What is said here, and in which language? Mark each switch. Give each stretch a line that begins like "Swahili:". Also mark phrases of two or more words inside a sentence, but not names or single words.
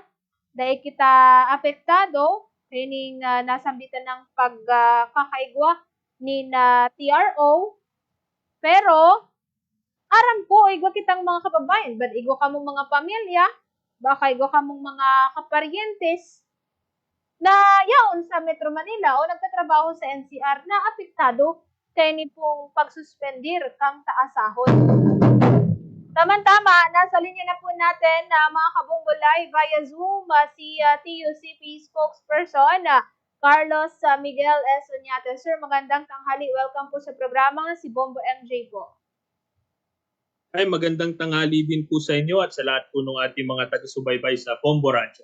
Bikol: Dahil kita apektado, kining nasambitan ng pagkakaigwa ni na TRO, pero aram ko, igwa kitang mga kababayan, but igwa kamong mga pamilya, baka igwa kamong mga kaparyentes, na yaon sa Metro Manila o nagtatrabaho sa NCR na apektado kay ni pong pagsuspendir kang taasahon.
Filipino: Tama-tama, nasa linya na po natin na mga kabunggulay via Zoom si TUCP spokesperson Carlos Miguel S. Uñate. Sir, magandang tanghali. Welcome po sa programa. Si Bombo MJ po. Ay, magandang tanghali din po sa inyo at sa lahat po ng ating mga taga-subaybay sa Bombo Radio.